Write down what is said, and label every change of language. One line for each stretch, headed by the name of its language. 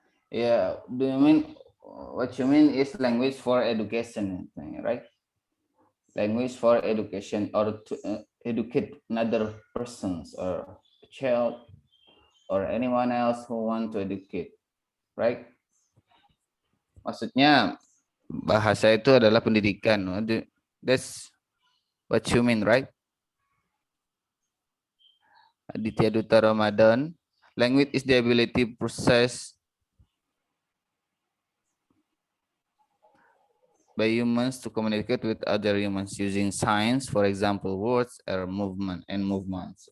English: Yeah, do you mean what you mean is language for education, right? Language for education or to educate another persons or a child or anyone else who want to educate, right?
Indonesian: Maksudnya bahasa itu adalah pendidikan.
English: That's what you mean, right? Aditya Duta Ramadan. Language is the ability to process by humans to communicate with other humans using signs, for example, words or movement and movements.